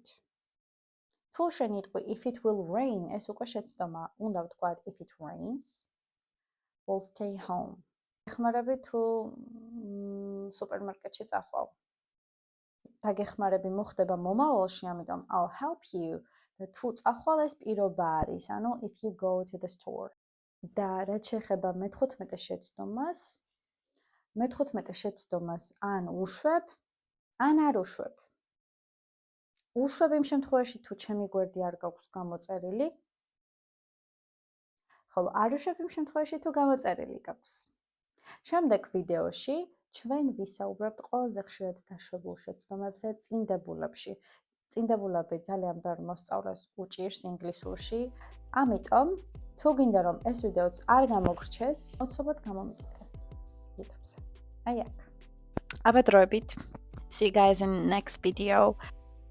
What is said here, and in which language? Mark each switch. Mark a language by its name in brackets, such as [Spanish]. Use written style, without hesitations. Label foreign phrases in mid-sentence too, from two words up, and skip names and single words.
[Georgian] თუ შენ იტყვი [English] if it will rain, [Georgian] ეს უკვე შეცდომა. უნდა ვთქვათ [English] if it rains, we'll stay home. [Georgian] ეხმარები თუ სუპერმარკეტში წახვალ. დაგეხმარები მოხდება მომავალში, ამიტომ [English] I'll help you. [Georgian] და თუ წახვალ ეს პირობა არის, ანუ [English] if you go to the store. [Georgian] და რაც შეეხება მე-15 შეცდომას, მე-15 შეცდომას ან უშვებ, ან არ უშვებ. უშვებ იმ შემთხვევაში, თუ ჩემი გვერდი არ გაქვს გამოწერილი, ხოლო არ უშვებ იმ შემთხვევაში, თუ გამოწერილი გაქვს. შემდეგ ვიდეოში ჩვენ ვისაუბრებთ ყველაზე ხშირად დაშვებულ შეცდომებზე წინდებულებში. წინდებულები ძალიან ბევრ მოსწავლეს უჭირს ინგლისურში, ამიტომ თუ გინდა რომ ეს ვიდეოც არ გამოგრჩეს, მოცობად გამომიდე YouTube-ზე. აი აქ. აბა დროებით. [English] See you guys in the next video.